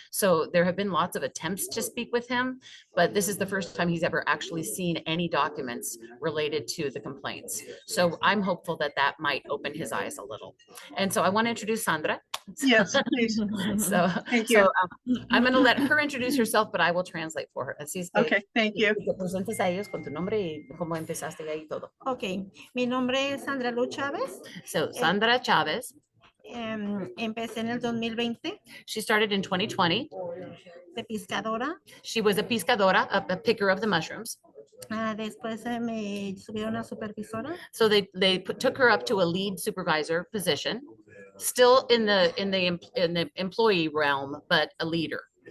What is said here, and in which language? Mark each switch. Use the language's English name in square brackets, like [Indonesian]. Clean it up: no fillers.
[English] So there have been lots of attempts to speak with him, but this is the first time he's ever actually seen any documents related to the complaints. So I'm hopeful that that might open his eyes a little. And so I want to introduce Sandra. Yes, please. Thank you. I'm going to let her introduce herself, but I will translate for her. [Spanish] Así es que, [English] okay, thank you. [Spanish] Te presentes a ellos con tu nombre y cómo empezaste ahí todo. Ok, mi nombre es Sandra Luz Chávez. [English] So Sandra Chavez. [Spanish] Empecé en el 2020 [English] She started in 2020. [Spanish] de pescadora. [English] She was a pescadora, a picker of the mushrooms. [Spanish] Después me subieron a supervisora. [English] So they took her up to a lead supervisor position, still in the employee realm, but a leader.